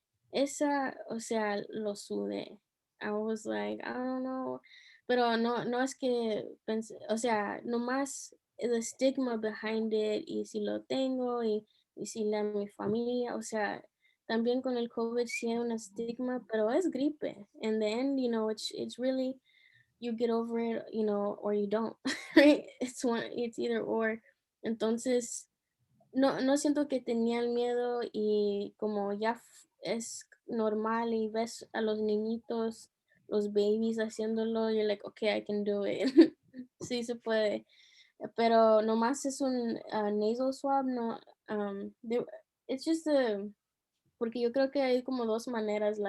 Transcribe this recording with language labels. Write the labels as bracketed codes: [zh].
[es] Esa, o sea, lo sudé. [en] I was like, I don't know. [es] Pero no es que pensé, o sea, nomás el stigma [en] behind it [es] y si lo tengo y si mi familia, o sea, también con el COVID sí hay un estigma, pero es gripe. [en] In the end, it's really, you get over it, or you don't, right? It's either or. [es] Entonces, no siento que tenía el miedo y como ya es normal y ves a los niñitos, los babies haciéndolo, [en] you're like, okay, I can do it. [es] Sí se puede, pero nomás es un nasal swab, no, [en] it's just [es] porque yo creo que hay como dos maneras.